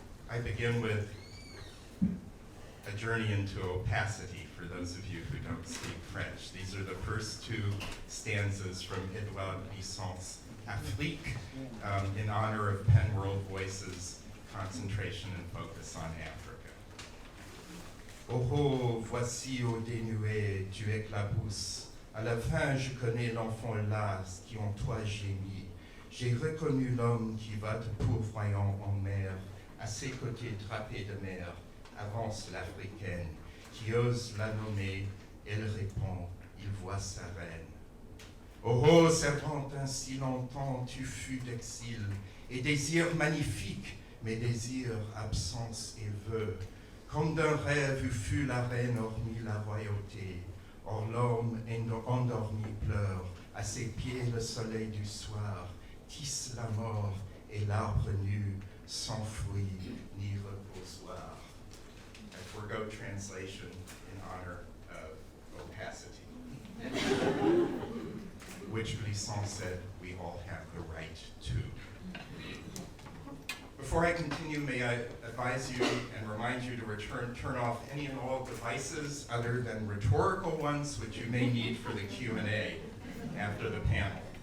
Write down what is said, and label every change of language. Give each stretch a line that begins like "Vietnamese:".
English: I begin with a journey into opacity for those of you who don't speak French. These are the first two stanzas from Édouard Glissant's Afrique, in honor of Penn World Voices' concentration and focus on Africa.
French: Oh oh, voici au dénué, tu éclabousses. À la fin, je connais l'enfant las qui en toi gémit. J'ai reconnu l'homme qui va te pourvoyant en mer. À ses côtés drapés de mer, avance l'Africaine, qui ose la nommer, elle répond, il voit sa reine. Oh oh, servante ainsi longtemps, tu fus d'exil, et désir magnifique, mais désir, absence et vœu. Comme d'un rêve fut la reine hormis la royauté, or l'homme endormi pleure, à ses pieds le soleil du soir, tisse la mort et l'arbre nu, sans fruit ni reposoir.
English: I forego translation in honor of opacity, which Glissant said we all have the right to. Before I continue, may I advise you and remind you to turn off any and all devices other than rhetorical ones, which you may need for the Q&A after the panel.